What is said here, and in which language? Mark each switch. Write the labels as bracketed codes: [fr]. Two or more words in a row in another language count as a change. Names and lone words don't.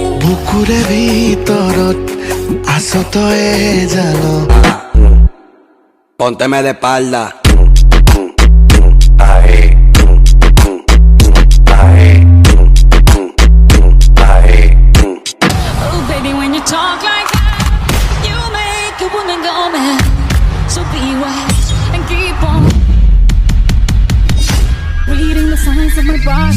[as] বুকুৰে ভিতৰত আছ তই জানো [es] Pónteme de espalda. Ahí. Ahí. Ahí. [en] Oh, baby, when you talk like that, you make a woman go mad. So be wise and keep on reading the signs of my body.